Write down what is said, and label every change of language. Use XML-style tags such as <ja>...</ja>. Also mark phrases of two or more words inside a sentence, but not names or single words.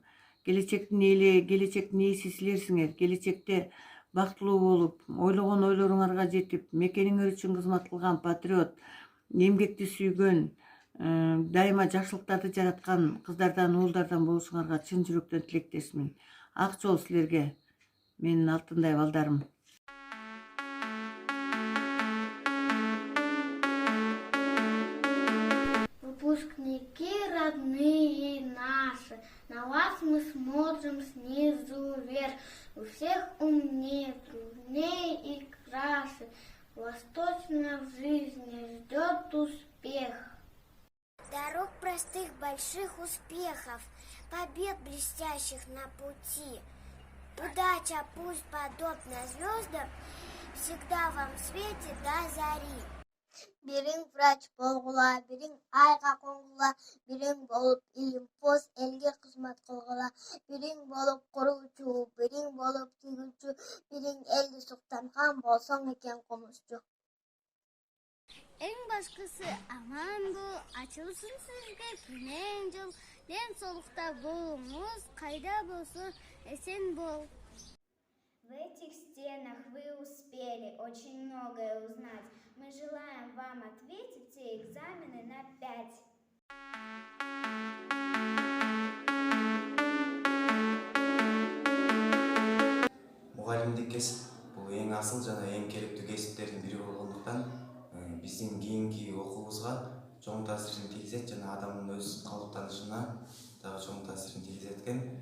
<ky>Келечектин ээси силерсиңер. Келечекте бактылуу болуп, ойлогон ойлоруңарга жетип, мекениңер үчүн кызмат кылган патриот, эмгекти сүйгөн, дайыма жакшылыктарды жараткан кыздардан, уулдардан болушуңарга чын жүрөктөн тилектешмин. Ак жол силерге, менин алтындай балдарым.</ky> <ru>Выпускники родные наши, на вас мы смотрим снизу вверх. У всех умнее, труднее и краше. Вас точно в жизни ждет успех. Дорог простых, больших успехов, побед блестящих на пути. Удача пусть подобна звездам, всегда вам светит до зари.</ru> <ky>Бириң врач болгула, бириң айга конгула, бириң болуп илимпоз элге кызмат кылгыла, бириң болуп куруучу, бириң болуп тигүүчү, бириң элди суктанган болсоң экен комузчу. Эң башкысы аман бол, ачылсын сизге күнөң жол, ден соолукта болуңуз, кайда болсун эсен бол.</ky> <ru>В этих стенах вы успели очень многое узнать. Мы желаем вам ответить все экзамены на 5.</ru> <ky>Мугалимдик кесип бул эң асыл жана эң керектүү кесиптердин бири болгондуктан биздин кийинки окуубузга чоң таасирин тийгизет жана адамдын өз калыптанышына дагы чоң таасирин тийгизет экен.</ky>